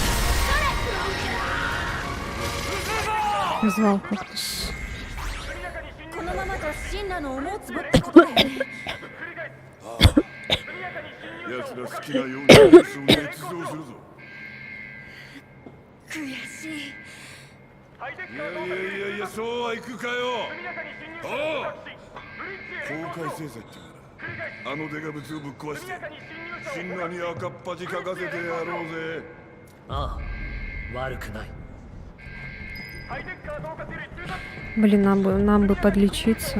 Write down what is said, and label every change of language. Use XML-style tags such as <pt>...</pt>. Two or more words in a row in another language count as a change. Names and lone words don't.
<ru>Звал кактус.</ru> <ja>神羅の思うつぼってことだよね。奴ら好きなようにレースを捏造するぞ。悔しい。いや、そうはいくかよ。おう、公開制裁ってからあのデカブツをぶっ壊して神羅に赤っ恥かかせてやろうぜ。ああ、悪くない。</ja> <ru>Блин, нам бы подлечиться.</ru>